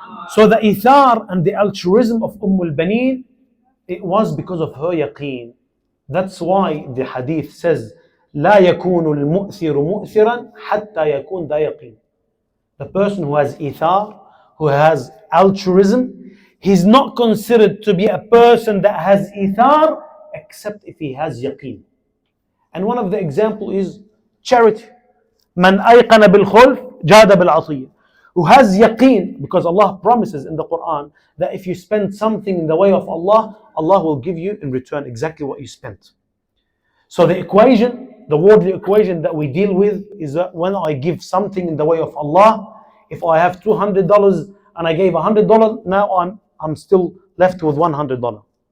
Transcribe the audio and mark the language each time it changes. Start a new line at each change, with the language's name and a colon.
English: So the ithar and the altruism of al-Baneen, it was because of her yaqeen. That's why the hadith says,
Arabic: لا يكون المؤثر مؤثرا حتى يكون ذا يقين.
English: The person who has ithar, who has altruism, he's not considered to be a person that has ithar except if he has yaqeen. And one of the example is charity.
Arabic: من أيقن بالخلف جاد بالعطية.
English: Who has yaqeen, because Allah promises in the Quran that if you spend something in the way of Allah, Allah will give you in return exactly what you spent. So the equation, the worldly equation that we deal with is that when I give something in the way of Allah, if I have $200 and I gave $100, now I'm still left with $100.